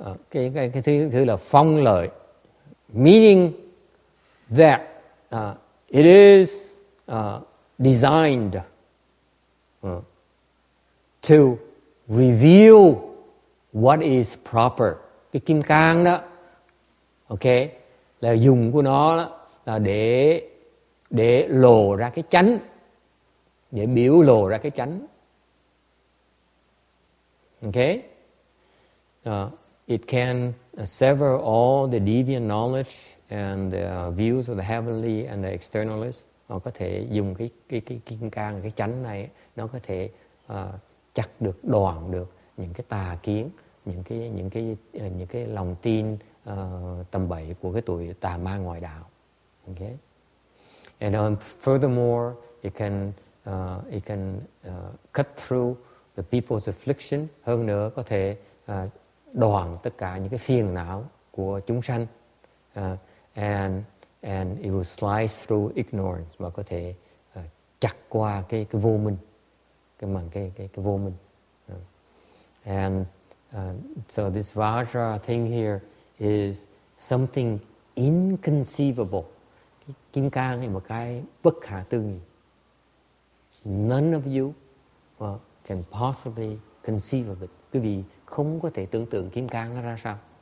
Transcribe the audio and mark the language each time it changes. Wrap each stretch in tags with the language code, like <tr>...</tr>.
<vi>Cái thứ là phong lợi,</vi> <en>meaning that it is designed to reveal what is proper.</en> <vi>Cái kim cang đó, okay, là dùng của nó đó, là để để lộ ra cái chánh, để biểu lộ ra cái chánh.</vi> <en>Okay? It can sever all the deviant knowledge and the views of the heavenly and the externalists.</en> <vi>Họ có thể dùng cái kim cang, cái chánh này, nó có thể chặt được, đoạn được những cái tà kiến, những cái lòng tin tầm bậy của cái tụi tà ma ngoại đạo.</vi> <en>Okay? And furthermore, it can cut through the people's affliction.</en> <vi>Hơn nữa có thể đoạn tất cả những cái phiền não của chúng sanh.</vi> <en>And it will slice through ignorance,</en> <vi>và có thể chặt qua cái vô minh, cái vô minh.</vi> <en>And so this Vajra thing here is something inconceivable.</en> <vi>Cái kim cang là một cái bất khả tư nghị.</vi> <en>None of you can possibly conceive of it.</en> <vi>Quý vị không có thể tưởng tượng kim cang nó ra sao.</vi>